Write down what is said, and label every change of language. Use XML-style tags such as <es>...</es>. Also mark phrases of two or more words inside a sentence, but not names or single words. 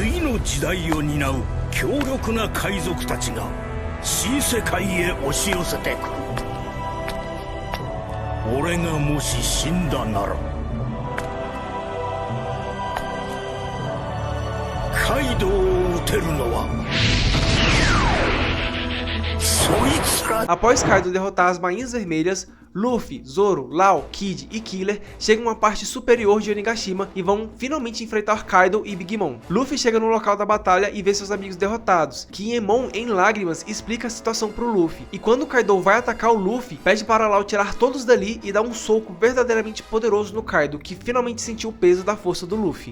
<ja>次の時代を担う強力な海賊たちが新世界へ押し寄せてくる。俺がもし死んだならカイドウを撃てるのはそいつら。</ja> <pt>Após Kaido derrotar as Marinhas Vermelhas, Luffy, Zoro, Law, Kid e Killer chegam a uma parte superior de Onigashima e vão finalmente enfrentar Kaido e Big Mom. Luffy chega no local da batalha e vê seus amigos derrotados. Kinemon, em lágrimas, explica a situação pro Luffy. E quando Kaido vai atacar o Luffy, pede para Law tirar todos dali e dar um soco verdadeiramente poderoso no Kaido, que finalmente sentiu o peso da força do Luffy.</pt>